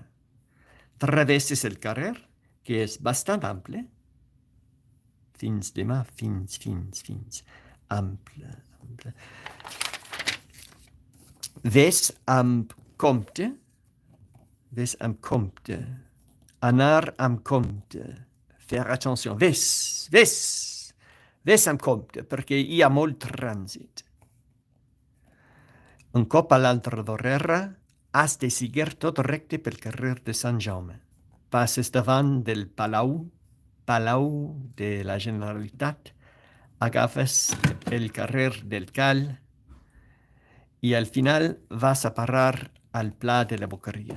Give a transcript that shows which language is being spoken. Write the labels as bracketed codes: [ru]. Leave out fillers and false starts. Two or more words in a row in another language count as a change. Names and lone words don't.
[ca] Travesses el carrer, que és bastant ample, fins. Ample. Ves amb compte. Anar amb compte. [fr] Faire attention. [ca] Ves amb compte, perquè hi ha molt trànsit. Un cop a l'altra vorera, has de seguir tot recte pel carrer de Sant Jaume. Passes davant del Palau de la Generalitat, agafes el carrer del Cal i al final vas a parar al Pla de la Boqueria.